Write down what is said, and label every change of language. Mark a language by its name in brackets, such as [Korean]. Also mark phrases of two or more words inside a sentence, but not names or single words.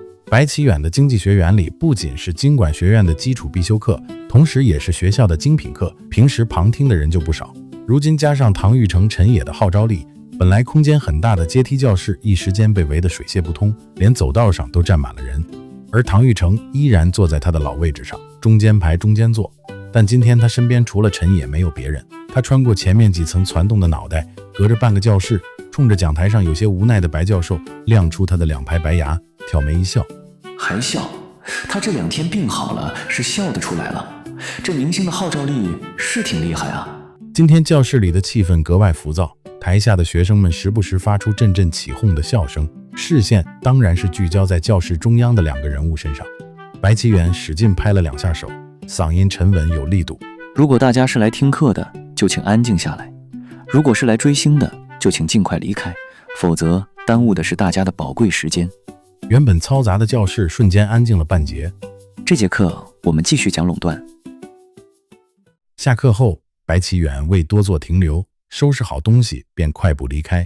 [Chinese] 白起遠的經濟學原理不僅是經管學院的基礎必修課，同時也是學校的精品課，平時旁聽的人就不少。如今加上唐玉成、陳野的號召力，本來空间很大的階梯教室一時間被圍得水泄不通，連走道上都站滿了人。而唐玉成依然坐在他的老位置上，中間排中间坐。但今天他身邊除了陈野沒有別人，他穿過前面幾層攢動的腦袋，隔着半個教室，衝着講台上有些無奈的白教授亮出他的2排白牙，挑眉一笑。還笑？他這2天病好了，是笑得出來了。這明星的號召力是挺厲害啊。今天教室裡的氣氛格外浮躁，台下的学生們时不时发出阵阵起哄的笑声，視線當然是聚焦在教室中央的2個人物身上。白起遠使勁拍了2下手，嗓音沉穩有力度。如果大家是來聽課的，就請安靜下來；如果是來追星的，就請盡快離開，否則耽誤的是大家的寶貴時間。原本嘈雜的教室瞬間安靜了半截。這節課我們繼續講壟斷。下課後，白起遠未多做停留，收拾好東西便快步離開。